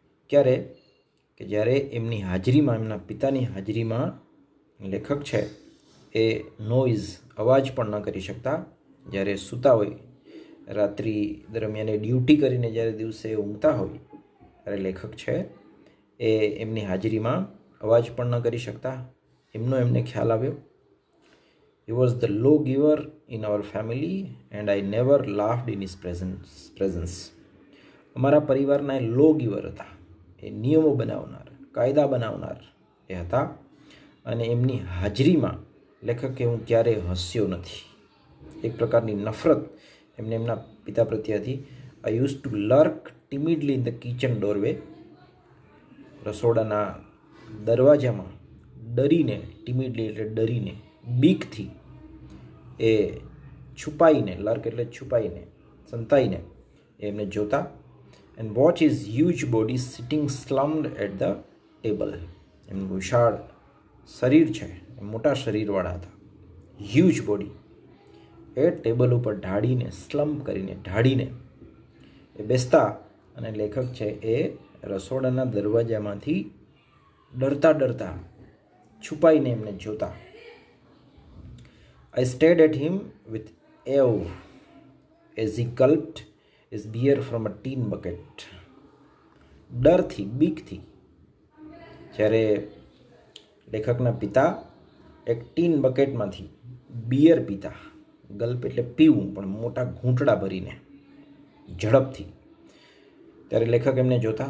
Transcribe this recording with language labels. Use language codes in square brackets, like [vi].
[gu] ક્યારે? કે જ્યારે એમની હાજરીમાં, એમના પિતાની હાજરીમાં લેખક છે એ નોઇઝ, અવાજ પણ ન કરી શકતા. જ્યારે સૂતા હોય, રાત્રિ દરમિયાન એ ડ્યુટી કરીને જ્યારે દિવસે ઊંઘતા હોય, ત્યારે લેખક છે એ એમની હાજરીમાં અવાજ પણ ન કરી શકતા. એમને ખ્યાલ આવ્યો. [en] He was the law giver in our family and I never laughed in his presence. [gu] અમારા પરિવારના એ લો ગિવર હતા. એ નિયમો બનાવનાર, કાયદા બનાવનાર એ હતા. અને એમની હાજરીમાં લેખકે હું ક્યારેય હસ્યો નથી. એક પ્રકારની નફરત એમને એમના પિતા પ્રત્યે હતી. [en] I used to lurk timidly in the kitchen doorway. [gu] રસોડાના દરવાજામાં ડરીને, ટિમિડલી એટલે ડરીને, બીકથી એ છુપાઈને, લર્ક એટલે છુપાઈને, સંતાઈને એમને જોતા. [en] And watch is huge body sitting slumped at the table. [gu] એમનું વિશાળ શરીર છે, મોટા શરીરવાળા હતા, હ્યુજ બોડી. એ ટેબલ ઉપર સ્લમ્પ કરીને ઢાળીને એ બેસતા, અને લેખક છે એ રસોડાના દરવાજામાંથી ડરતા ડરતા છુપાઈને એમને જોતા. [en] I stared at him with awe as he gulped his beer from a tin bucket. [gu] ડરથી, બીકથી જ્યારે લેખકના પિતા એક ટીન બકેટમાંથી બિયર પીતા, ગલ્પ એટલે પીવું, પણ મોટા ઘૂંટડા ભરીને ઝડપથી, ત્યારે લેખક એમને જોતા.